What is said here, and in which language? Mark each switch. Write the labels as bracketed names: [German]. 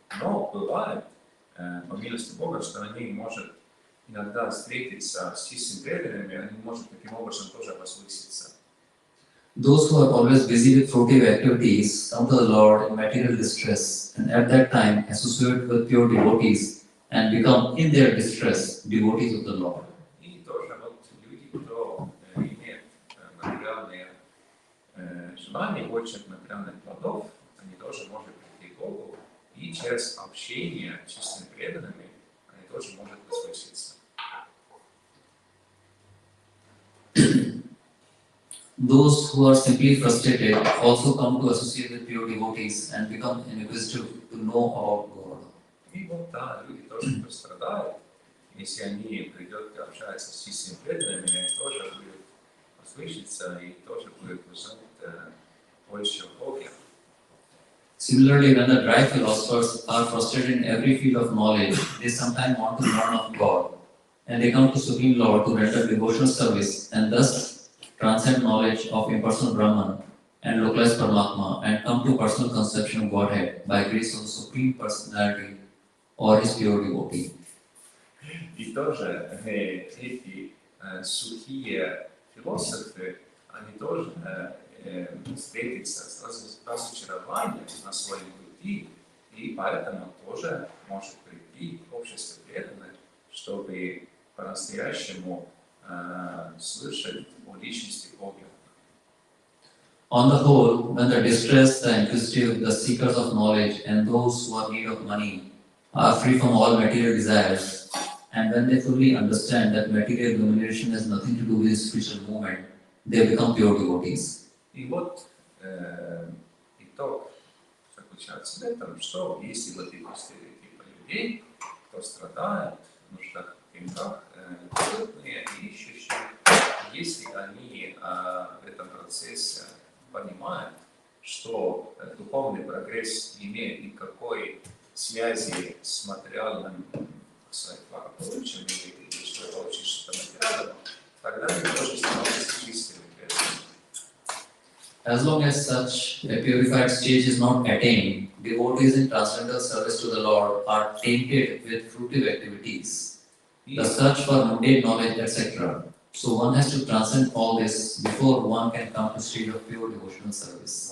[Russian] Но бывает, по милости Бога, что они может иногда встретиться с чистыми преданными, они может таким образом тоже возвыситься. [English] Those who are always busy with fruitive activities come to the Lord in material distress and at that time associate with pure devotees and become in their distress devotees of the Lord. [Russian] И тоже вот люди, кто имеет материальные желания, хочет материальных плодов, они тоже могут прийти к Богу, и через общение с чистыми преданными они тоже могут возвыситься. [English] Those who are simply frustrated also come to associate with pure devotees and become inquisitive to know about God. [Russian] И вот да, люди тоже пострадают, если они придут и общаются с чистыми преданными, они тоже будут возвыситься и тоже будут узнать больше о Боге. [English] Similarly, when the dry philosophers are frustrated in every field of knowledge, they sometimes want to learn of God, and they come to Supreme Lord to render devotional service and thus transcend knowledge of impersonal Brahman and localized Paramatma and come to personal conception of Godhead by grace of the Supreme Personality or His pure devotee. [Russian] И тоже эти сухие философы, они тоже встретятся с разочарованием на своем пути, и поэтому тоже может прийти к обществу преданных, чтобы по-настоящему слышать о личности Бога. [English] On the whole, when the distressed, the inquisitive, the seekers of knowledge, and those who are in need of money are free from all material desires, and when they fully understand that material domination has nothing to do with spiritual movement, they become pure devotees. [Russian] И вот итог заключается в этом, что если вот эти стереотипы людей, кто страдает, в нуждах, в деньгах, бедные и ищущие, если они в этом процессе понимают, что духовный прогресс не имеет никакой связи с материальным своим благополучием или что получишь что-то материальным, тогда они тоже становятся чистыми. [English] As long as such a purified stage is not attained, devotees in transcendental service to the Lord are tainted with fruitive activities, the search for mundane knowledge, etc. So one has to transcend all this before one can come to stage of pure devotional service.